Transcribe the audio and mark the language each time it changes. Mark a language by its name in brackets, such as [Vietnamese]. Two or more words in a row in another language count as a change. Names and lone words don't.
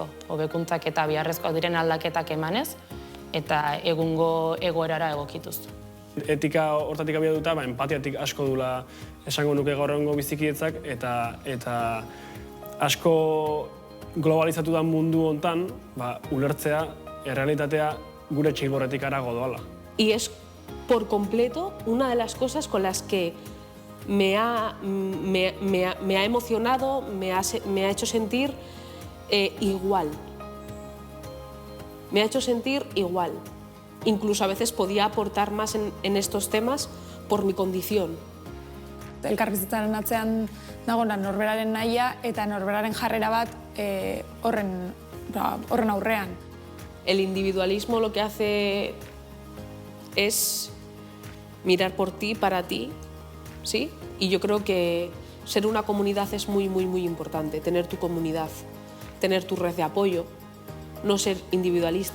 [Basque] Hobekuntzak eta beharrezkoak diren aldaketak emanez, eta egungo egoerara egokituz. Etika hortatik abiatuta, empatiatik asko dula esango nuke gaur egungo bizikietzak, eta asko globalizatu da mundu hontan, ulertzea, errealitatea gure txilborretik arago doala. [Spanish] Y es por completo una de las cosas con las que me ha emocionado, me ha hecho sentir igual. Me ha hecho sentir igual. Incluso a veces podía aportar más en estos temas por mi condición. [Basque] Elkarbizitzaren atzean dagoena norberaren nahia eta norberaren jarrera bat horren aurrean. [Spanish] El individualismo lo que hace es mirar por ti, para ti, ¿sí? Y yo creo que ser una comunidad es muy, muy, muy importante. Tener tu comunidad, tener tu red de apoyo, no ser individualista.